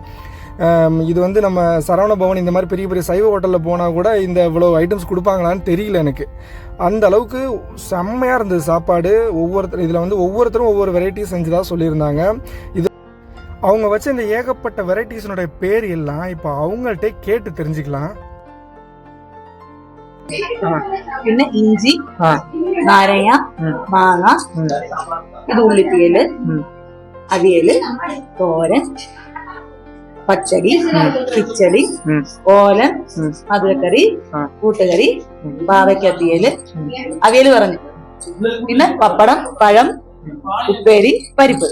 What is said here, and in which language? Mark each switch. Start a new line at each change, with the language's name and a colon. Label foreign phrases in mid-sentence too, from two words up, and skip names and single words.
Tamil: இது நம்ம சரவண பவன் இந்த மாதிரி பெரிய பெரிய சைவ ஹோட்டலில் போனால் கூட இந்த இவ்வளோ ஐட்டம்ஸ் கொடுப்பாங்களான்னு தெரியல எனக்கு. அந்த அளவுக்கு செம்மையாக இருந்தது சாப்பாடு. இதில் ஒவ்வொருத்தரும் ஒவ்வொரு வெரைட்டி செஞ்சுதான் சொல்லியிருந்தாங்க. இது அவங்க வச்ச இந்த ஏகப்பட்ட வெரைட்டிஸனுடைய பேர் எல்லாம் இப்போ அவங்கள்ட்ட கேட்டு தெரிஞ்சுக்கலாம்.
Malayalam: പിന്നെ ഇഞ്ചി, നാരങ്ങ, മാങ്ങ, ഇത് ഉള്ളിത്തീയല്, അവിയല്, തോരൻ, പച്ചടി, കിച്ചടി, ഓലൻ, മധുരക്കറി, കൂട്ടുകറി, പാവയ്ക്കത്തിയല്, അവിയല് പറഞ്ഞു, പിന്നെ പപ്പടം, പഴം, ഉപ്പേരി, പരിപ്പ്.